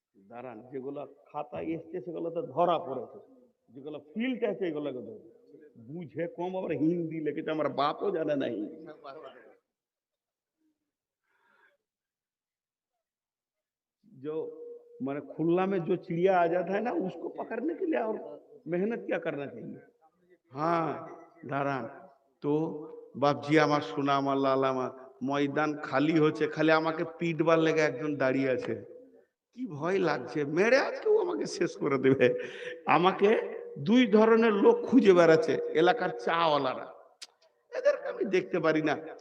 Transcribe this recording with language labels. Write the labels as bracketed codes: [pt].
[bn] দাঁড়ান, যেগুলো খাতায় এসছে সেগুলো তো ধরা পড়েছে, যেগুলো ফিল্ড আছে এগুলোকে ধরে বুঝে কম, আবার হিন্দি লিখেছে, আমার বাপও জানে না হিন্দি। [hi] जो मैंने खुल्ला में जो चिड़िया आ जाता है ना, उसको पकड़ने के लिए और मेहनत क्या करना चाहिए। [bn] हाँ দাঁড়ান, তো বাপজি আমার সোনা আমার লাল আমার, ময়দান খালি হচ্ছে, খালি আমাকে পিটবার লেগে একজন দাঁড়িয়ে আছে, কি ভয় লাগছে, মেরে আজকেও আমাকে শেষ করে দেবে। আমাকে দুই ধরনের লোক খুঁজে বেড়াচ্ছে এলাকার চাওয়ালারা, এদেরকে আমি দেখতে পারি না।